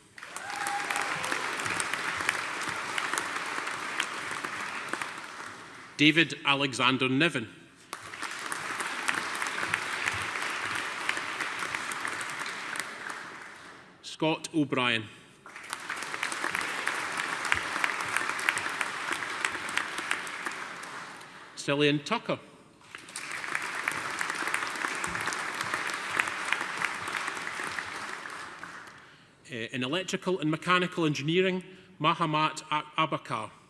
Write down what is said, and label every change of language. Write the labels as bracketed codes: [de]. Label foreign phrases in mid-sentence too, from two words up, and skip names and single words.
[en] David Alexander Niven. Scott O'Brien. Cillian Tucker. In electrical and mechanical engineering, Mahamat Abakar.